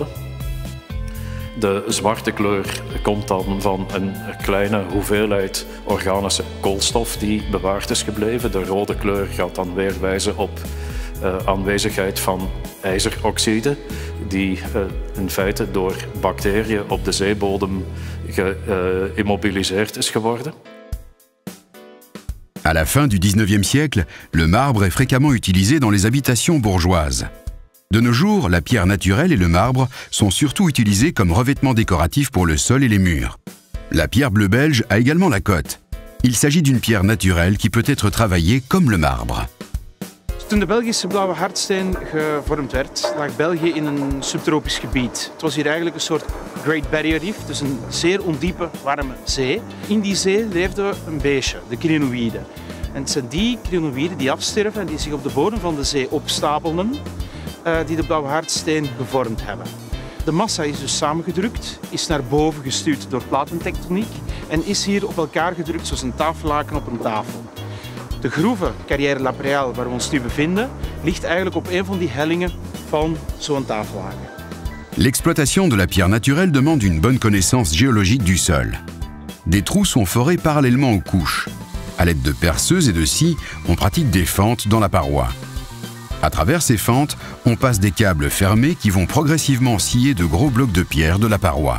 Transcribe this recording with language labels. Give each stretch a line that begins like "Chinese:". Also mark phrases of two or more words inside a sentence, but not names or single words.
Dutch: De zwarte kleur komt dan van een kleine hoeveelheid organische koolstof die bewaard is gebleven. De rode kleur gaat dan weer wijzen op aanwezigheid van ijzeroxide die in feite door bacteriën op de zeebodem geïmmobiliseerd is geworden.
French: À la fin du 19e siècle, le marbre est fréquemment utilisé dans les habitations bourgeoises. De nos jours, la pierre naturelle et le marbre sont surtout utilisés comme revêtement décoratif pour le sol et les murs. La pierre bleue belge a également la cote. Il s'agit d'une pierre naturelle qui peut être travaillée comme le marbre.
Dutch: Toen de Belgische blauwe hardsteen gevormd werd, lag België in een subtropisch gebied. Het was hier eigenlijk een soort Great Barrier Reef, dus een zeer ondiepe, warme zee. In die zee leefde een beestje, de crinoïden. En het zijn die crinoïden die afsterven en die zich op de bodem van de zee opstapelden, die de blauwe hardsteen gevormd hebben. De massa is dus samengedrukt, is naar boven gestuurd door platentectoniek en is hier op elkaar gedrukt zoals een tafellaken op een tafel. De groeve Carrière La Préale, waar we ons nu bevinden, ligt eigenlijk op een van die hellingen van zo'n tafellaken.
French: L'exploitation de la pierre naturelle demande une bonne connaissance géologique du sol. Des trous sont forés parallèlement aux couches. À l'aide de perceuses et de scies, on pratique des fentes dans la paroi. À travers ces fentes, on passe des câbles fermés qui vont progressivement scier de gros blocs de pierre de la paroi.